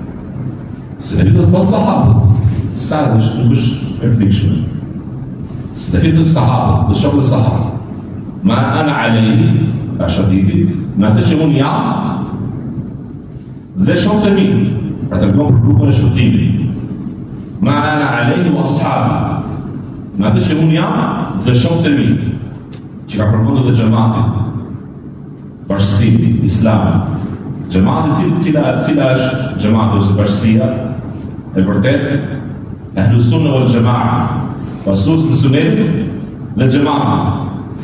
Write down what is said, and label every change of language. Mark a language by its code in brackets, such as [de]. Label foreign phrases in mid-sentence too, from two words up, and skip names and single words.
[sq] Selefi do të thotë sahabët. S'ka nuk është e frikshme. Selefi do të sahabët, do shokët e sahabët. [ar] ما أنا عليه, [sq] është hadithi, me atë që unë jam dhe shokët e mi, pra të rëgohë për grupën e shpëtimit. [ar] ما أنا عليه وأصحابي, [sq] me atë që unë jam dhe shokët e mi, që ka përmendur dhe xhamatit, bashkësi, islami. Xhamati cila është xhamati ose bashkësia e vërtet Ahlus Sunna wal Jamaa, pasues të sunetit dhe xhamatit.